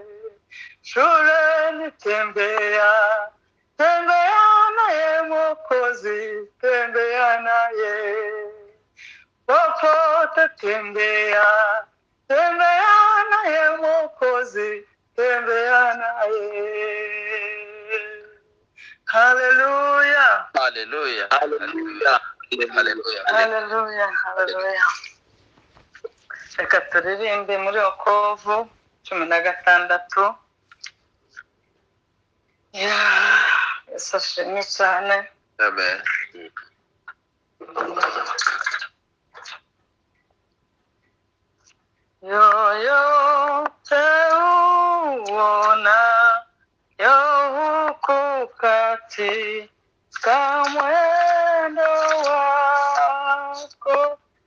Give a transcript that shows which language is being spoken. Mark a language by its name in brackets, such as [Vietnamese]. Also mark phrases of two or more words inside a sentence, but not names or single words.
[Swahili] Shuleni tembea, tembea naye Mwokozi, tembea naye. Popote tembea, tembea naye Mwokozi, tembea naye. Haleluya. Haleluya. Haleluya. Haleluya. Haleluya. Haleluya. [Kinyarwanda] Reka turirimbe muri Okovu 16. Yesu ashimwe cyane. Amen. [Swahili] Yoyote uona huku katika mwendo wako,